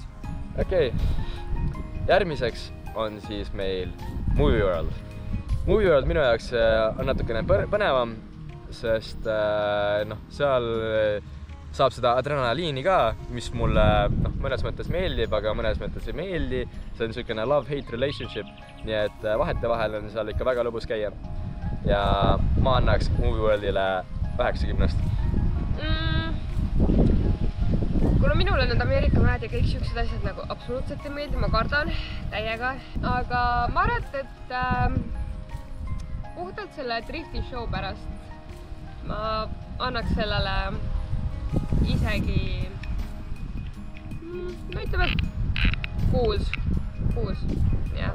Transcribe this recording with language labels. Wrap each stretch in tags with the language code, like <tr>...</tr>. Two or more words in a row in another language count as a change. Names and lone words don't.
<et>Okei. Järgmiseks on siis meil Movie World. Movie World minu jaoks on natukene põnevam, sest seal saab seda adrenaliini ka, mis mulle mõnes mõttes meeldib, aga mõnes mõttes ei meeldi. See on niisugune</et> <en>love-hate relationship,</en> <et>nii et vahetevahel on seal ikka väga lõbus käia. Ja ma annaks Movie Worldile 90. Kuna minule need Ameerika mäed ja kõik siuksed asjad nagu absoluutselt ei meeldi, ma kardan täiega, aga ma arvan, et puhtalt selle drifti show pärast ma annaks sellele isegi, no ütleme, 6, jah.</et>